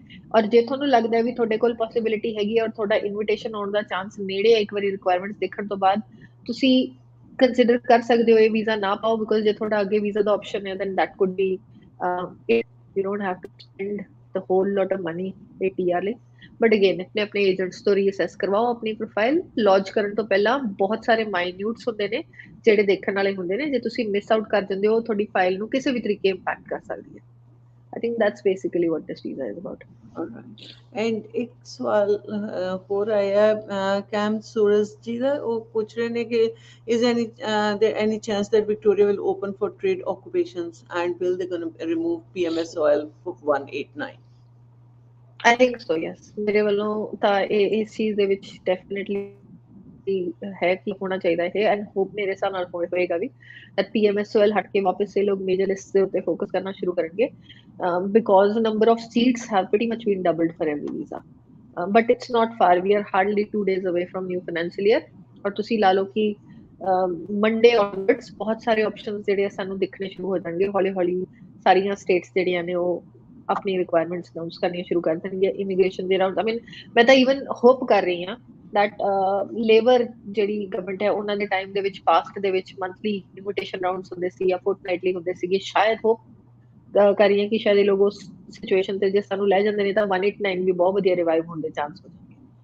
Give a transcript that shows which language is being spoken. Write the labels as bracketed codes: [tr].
[pa] ਔਰ ਜੇ ਤੁਹਾਨੂੰ ਲੱਗਦਾ ਹੈ ਵੀ ਤੁਹਾਡੇ ਕੋਲ ਪੋਸਿਬਿਲਿਟੀ ਹੈਗੀ ਹੈ ਔਰ ਤੁਹਾਡਾ ਇਨਵੀਟੇਸ਼ਨ ਆਉਣ ਦਾ ਚਾਂਸ ਨੇੜੇ ਹੈ ਇੱਕ ਵਾਰੀ ਰਿਕੁਆਇਰਮੈਂਟਸ ਦੇਖਣ ਤੋਂ ਬਾਅਦ, ਤੁਸੀਂ ਕੰਸੀਡਰ ਕਰ ਸਕਦੇ ਹੋ ਇਹ ਵੀਜ਼ਾ ਨਾ ਪਾਓ, ਬਿਕੋਜ਼ ਜੇ ਤੁਹਾਡਾ ਅੱਗੇ ਵੀਜ਼ਾ ਦਾ ਆਪਸ਼ਨ ਹੈ [en] then that could be you don't have to spend the whole lot of money [pa] ਇਹ PR ਲਈ। ਬਟ ਅਗੇਨ ਆਪਣੇ ਏਜੰਟਸ ਤੋਂ ਰੀਅਸੈਸ ਕਰਵਾਓ ਆਪਣੀ ਪ੍ਰੋਫਾਈਲ। ਲੌਂਚ ਕਰਨ ਤੋਂ ਪਹਿਲਾਂ ਬਹੁਤ ਸਾਰੇ ਮਾਈਨਿਊਟਸ ਹੁੰਦੇ ਨੇ ਜਿਹੜੇ ਦੇਖਣ ਵਾਲੇ ਹੁੰਦੇ ਨੇ, ਜੇ ਤੁਸੀਂ ਮਿਸ ਆਊਟ ਕਰ ਜਾਂਦੇ ਹੋ ਤੁਹਾਡੀ ਫਾਈਲ ਨੂੰ ਕਿਸੇ ਵੀ ਤਰੀਕੇ ਇੰਪੈਕਟ ਕਰ ਸਕਦੀ ਹੈ। [en] I think that's basically what this visa is about. And [pa] ਇੱਕ ਸਵਾਲ ਹੋਰ ਆਇਆ ਕੈਮ ਸੂਰਜ ਜੀ ਦਾ, ਉਹ ਪੁੱਛ ਰਹੇ ਨੇ ਕਿ [en] is there any chance that Victoria will open for trade occupations and will they going to remove PMS oil for 189? I think so, yes. [pa] ਮੇਰੇ ਵੱਲੋਂ ਤਾਂ ਇਸ ਚੀਜ਼ ਦੇ ਵਿੱਚ ਡੈਫੀਨਿਟਲੀ ਹੈ ਕਿ ਹੋਣਾ ਚਾਹੀਦਾ ਹੈ ਐਂਡ ਹੋਪ ਮੇਰੇ ਹਿਸਾਬ ਨਾਲ ਹੋਏਗਾ ਵੀ that PMS oil ਹਟ ਕੇ ਵਾਪਸ ਇਹ ਲੋਕ ਮੇਜਰ ਲਿਸਟ ਦੇ ਉੱਤੇ ਫੋਕਸ ਕਰਨਾ ਸ਼ੁਰੂ ਕਰਨਗੇ, [en] because number of seats have pretty much been doubled for every visa. But it's not far. We are hardly 2 days away from new financial year. [pa] ਔਰ ਤੁਸੀਂ ਲਾ ਲਓ ਕਿ ਮੰਡੇ ਆਨਵਰਡਸ ਬਹੁਤ ਸਾਰੇ ਆਪਸ਼ਨਸ ਜਿਹੜੇ ਸਾਨੂੰ ਦਿਖਣੇ ਸ਼ੁਰੂ ਹੋ ਜਾਣਗੇ ਹੌਲੀ ਹੌਲੀ। ਸਾਰੀਆਂ ਸਟੇਟਸ ਜਿਹੜੀਆਂ ਨੇ ਉਹ ਆਪਣੀ ਰਿਕੁਆਇਰਮੈਂਟਸ ਅਨਾਉਂਸ ਕਰਨੀਆਂ ਸ਼ੁਰੂ ਕਰ ਦੇਣਗੇ ਇਮੀਗ੍ਰੇਸ਼ਨ ਦੇ ਰਾਉਂਡ। ਆਈ ਮੀਨ ਮੈਂ ਤਾਂ ਈਵਨ ਹੋਪ ਕਰ ਰਹੀ ਹਾਂ that ਲੇਬਰ ਜਿਹੜੀ ਗਵਰਨਮੈਂਟ ਹੈ ਉਹਨਾਂ ਦੇ ਟਾਈਮ ਦੇ ਵਿੱਚ ਪਾਸਟ ਦੇ ਵਿੱਚ ਮੰਥਲੀ ਇਨਵੀਟੇਸ਼ਨ ਰਾਉਂਡਸ ਹੁੰਦੇ ਸੀ ਜਾਂ ਫੋਰਟਨਾਈਟਲੀ ਹੁੰਦੇ ਸੀਗੇ, ਸ਼ਾਇਦ ਹੋਪ ਕਰ ਰਹੀ ਹਾਂ ਕਿ ਸ਼ਾਇਦ ਇਹ ਲੋਕ ਉਸ ਸਿਚੁਏਸ਼ਨ ਤੇ ਜੇ ਸਾਨੂੰ ਲੈ ਜਾਂਦੇ ਨੇ ਤਾਂ 189 ਵੀ ਬਹੁਤ ਵਧੀਆ ਰਿਵਾਈਵ ਹੋਣ ਦੇ ਚਾਂਸ ਹੋ ਜਾਣਗੇ।